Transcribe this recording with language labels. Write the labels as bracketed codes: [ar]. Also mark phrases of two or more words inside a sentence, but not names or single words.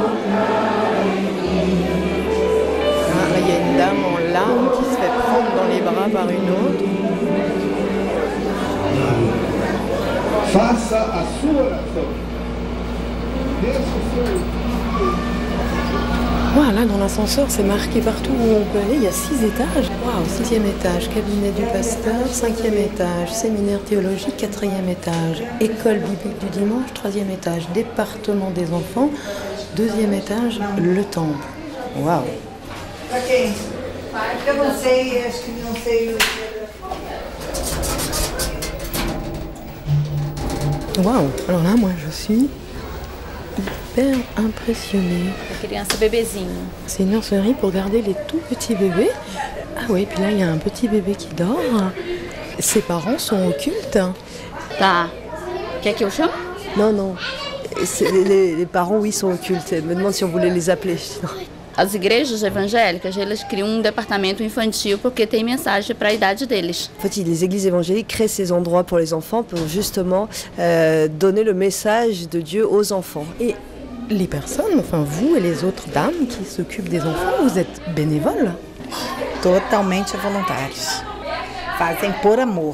[fr] Ah, là, il y a une dame en larmes qui se fait prendre dans les bras finira par une autre. [pt] Faça a sua oração. Desça o seu. [fr] Voilà, dans l'ascenseur, c'est marqué partout où on peut aller. Il y a 6 étages. Waouh, 6e étage, cabinet du pasteur. 5e étage, séminaire théologique. 4e étage, école biblique du dimanche. 3e étage, département des enfants. 2e étage, le temple. Waouh. [pt] Pra quem? Pra você, acho que não sei. Waouh. [fr] Alors là, moi, je suis hyper impressionnée. [pt] Criança bebezinho. [fr] C'est une nurserie pour garder les tout petits bébés. Ah oui, puis là, il y a un petit bébé qui dort. Ses parents sont occultes. [pt] Tá. Quer que eu chame? [fr] Non, non. Les parents, oui, sont occultes. Elle me demande si on voulait les appeler. [pt] As igrejas evangélicas, elas criam [fr] départamento infantil [pt] porque tem mensagem para a idade deles. [fr] En fait, les églises évangéliques créent ces endroits pour les enfants pour justement donner le message de Dieu aux enfants. Et les personnes, enfin vous et les autres dames qui s'occupent des enfants, vous êtes bénévoles? [pt] Totalmente voluntários. Fazem por amor.